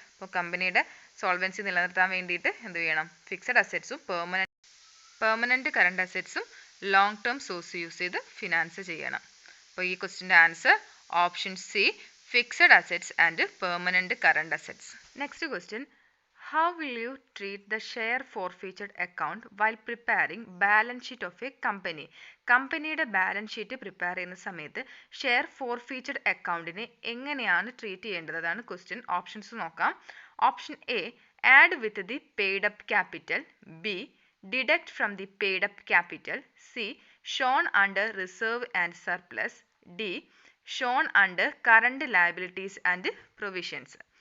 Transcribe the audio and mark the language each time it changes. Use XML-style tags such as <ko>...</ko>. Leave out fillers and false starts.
<ml>അപ്പോൾ കമ്പനിയുടെ സോൾവൻസി നിലനിർത്താൻ വേണ്ടിയിട്ട് എന്ത് ചെയ്യണം, fixed അസറ്റ്സും permanent current അസറ്റ്സും long term source use ചെയ്ത് ഫിനാൻസ് ചെയ്യണം. അപ്പോൾ ഈ ക്വസ്റ്റിൻ്റെ answer</ml> <en>Option C fixed assets and permanent current assets. Next question, how will you treat the share forfeited account while preparing balance sheet of a company?</en> <ml>കമ്പനിയുടെ balance sheet prepare ചെയ്യുന്ന സമയത്ത് share ഫോർഫീച്ചഡ് അക്കൗണ്ടിനെ എങ്ങനെയാണ് treat ചെയ്യേണ്ടത്, അതാണ് question. Options നോക്കാം.</ml> <en>Option A add with the paid up capital. B deduct from the paid up capital. C shown under reserve and surplus. D shown under current liabilities and provisions.</en>